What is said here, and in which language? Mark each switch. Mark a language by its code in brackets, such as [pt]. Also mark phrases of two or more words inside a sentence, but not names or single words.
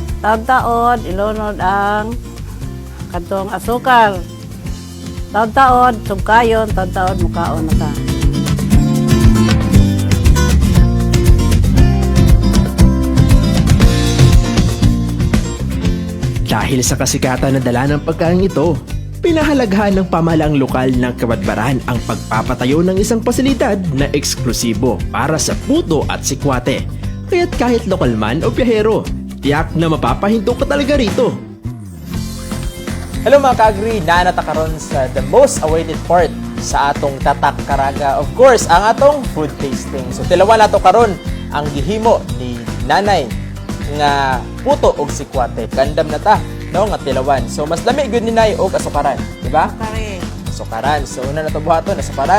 [ceb] taon-taon ilunod ang katong asukal. Taon-taon sugkayon, taon-taon mukaon na ta. [tl] Dahil sa kasikatan na dala ng pagkain ito, pinahalagahan ng pamahalaang lokal ng Kabadbaran ang pagpapatayo ng isang pasilidad na eksklusibo para sa puto at sikwate. Kaya't kahit lokal man o biyahero, tiyak na mapapahinto ka talaga rito. [ceb] Hello mga ka-agri, naanata karon sa [en] the most awaited part [ceb] sa atong Tatak Caraga. [en] Of course, [ceb] ang atong food tasting. So tilawan nato karon ang gihimo ni Nanay nga puto og sikwate. Kandam na ta, no, nga tilawan. So mas lami gyud ni Nay og asukaran, di ba? Pare, Asukaran. So una na to buhaton asukaran.